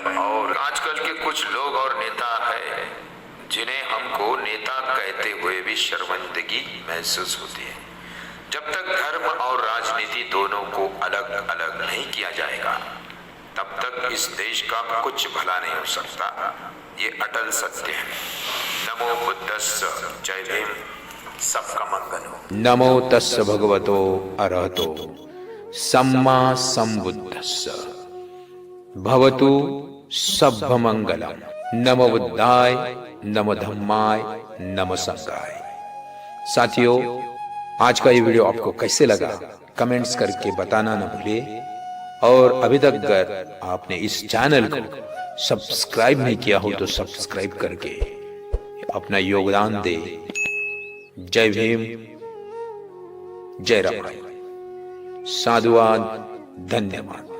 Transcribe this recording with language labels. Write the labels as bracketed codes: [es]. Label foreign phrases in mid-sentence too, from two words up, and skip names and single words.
[hi] और आजकल के कुछ लोग और नेता है जिन्हें हमको नेता कहते हुए भी शर्मिंदगी महसूस होती है। जब तक धर्म और राजनीति दोनों को अलग अलग नहीं किया जाएगा तब तक इस देश का कुछ भला नहीं हो सकता। ये अटल सत्य है। [pi] नमो बुद्धस्स। [hi] जय भीम। सबका मंगल हो। [pi] नमो तस्स भगवतो अरहतो सम्मा संबुद्धस्स भवतु सभ्यमंगलम्। नमो बुद्धाय, नमो धम्माय, नमो संघाय। [hi] साथियों, आज का ये वीडियो आपको कैसे लगा कमेंट्स करके बताना न भूलिए। और अभी तक अगर आपने इस चैनल को सब्सक्राइब नहीं किया हो तो सब्सक्राइब करके अपना योगदान दे। जय भीम, जय राम, साधुवाद, धन्यवाद।